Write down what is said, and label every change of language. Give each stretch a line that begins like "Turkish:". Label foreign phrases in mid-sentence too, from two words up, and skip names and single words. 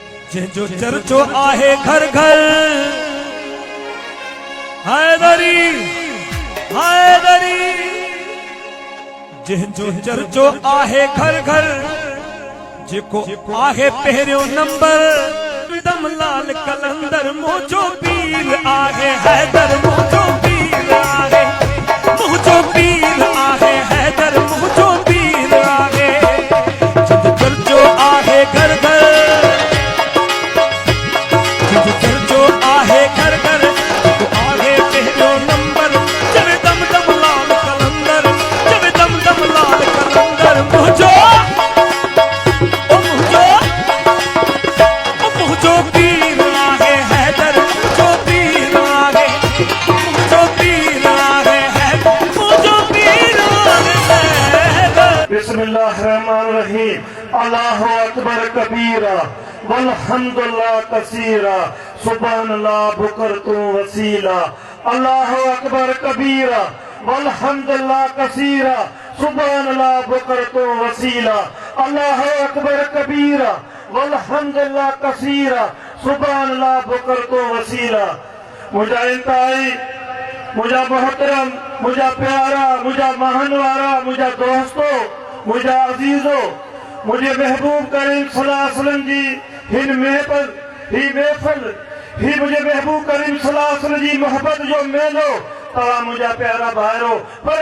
Sindhi: जो चर्चो आहे घर घर हैदरी हैदरी जो चर्चो आहे घर घर जेको आहे पहिरियों नंबर दम लाल कलंदर मुझो पीर आहे हैदर मुझो पीर आहे मुझो पीर आहे हैदर मुझो पीर आहे जो चर्चो आहे घर घर जो आहे घर घर तो आगे पहिरियों नंबर जब दम दम लाल कलंदर जब दम दम लाल कलंदर मुझो पीर आहे हैदर मुझो पीर आहे मुझो पीर आहे हैदर मुझो पीर आहे हैदर।
Arabic: بسم الله الرحمن الرحيم الله أكبر كبيرا والحمد لله كثيرا سبحان الله بكرة وأصيلا الله أكبر كبيرا والحمد لله كثيرا سبحان الله بكرة وأصيلا الله أكبر كبيرا والحمد لله كثيرا سبحان الله بكرة وأصيلا.
Sindhi: मुझा इंतहाई मुझा मोहतरम मुझा प्यारा मुझा महानवारा मुझा दोस्तों मुझा अजीजों मुझे महबूब करीम
Arabic: صلى الله عليه وسلم
Sindhi: जी हिन महफिल ही मुझे महबूब करीम
Arabic: صلى الله عليه وسلم
Sindhi: जी मोहब्बत जो मेलो तवा मुझा प्यारा भाइरो परे